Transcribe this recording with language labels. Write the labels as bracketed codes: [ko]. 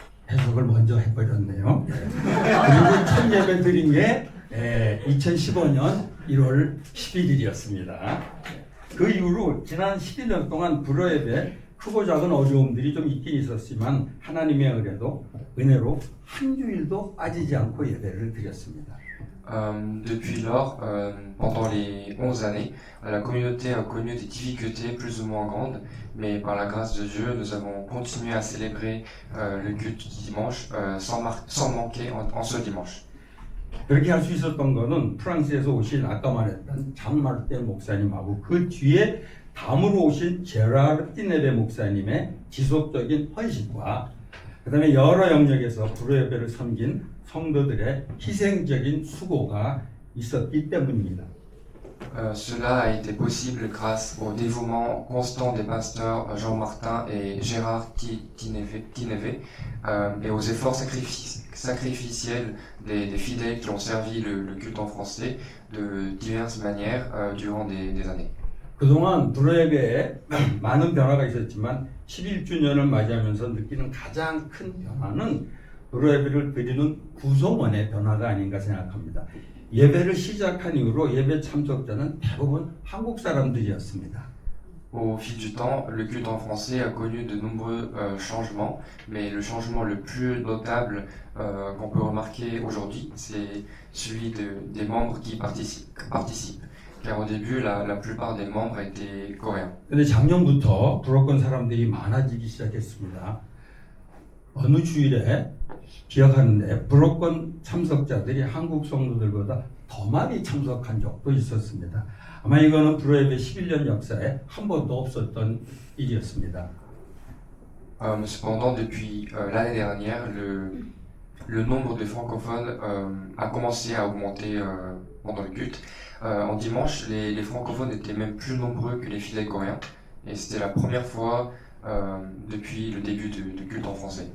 [ko] 해석을 먼저 해버렸네요. 그리고 첫 예배 드린 게 2015년 1월 11일이었습니다. 그 이후로 지난 11년 동안 불어 예배 크고 작은 어려움들이 좀 있긴 있었지만 하나님의 은혜로 한 주일도 빠지지 않고 예배를 드렸습니다. [fr] Depuis lors, pendant les 11 années, la communauté a connu des difficultés plus ou moins grandes, mais par la grâce de Dieu, nous avons continué à célébrer le culte du dimanche sans manquer en ce dimanche. [ko] 그렇게 할 수 있었던 거는 프랑스에서 오신 아까 말했던 장 마르텔 목사님하고 그 뒤에 다음으로 오신 제라르 띠네베 목사님의 지속적인 헌신과 그 다음에 여러 영역에서 불어 예배를 섬긴 성도들의 희생적인 수고가 있었기 때문입니다. [fr] Cela a été possible grâce au dévouement constant des pasteurs Jean Martin et Gérard Tineve et aux efforts sacrificiels des fidèles qui ont servi le culte en français de diverses manières durant des années. [ko] 그동안 불어 예배에 많은 변화가 있었지만 11주년을 맞이하면서 느끼는 가장 큰 변화는 불어 예배를 드리는 구성원의 변화가 아닌가 생각합니다. 예배를 시작한 이후로 예배 참석자는 대부분 한국 사람들이었습니다. [fr] Au fil du temps, le culte en français a connu de nombreux changements, mais le changement le plus notable qu'on peut remarquer aujourd'hui, c'est celui des membres qui participent. Car au début, la plupart des membres étaient coréens. [ko] 근데 작년부터 불어권 사람들이 많아지기 시작했습니다. 어느 주일에 기억하는데 불어권 참석자들이 한국 성도들보다 더 많이 참석한 적도 있었습니다. 아마 이거는 불어 예배 11년 역사에 한 번도 없었던 일이었습니다. [fr] Cependant, depuis l'année dernière, le nombre de francophones a commencé à augmenter pendant le culte. En dimanche, les francophones étaient même plus nombreux que les fidèles coréens, et c'était la première fois depuis le début du culte en français.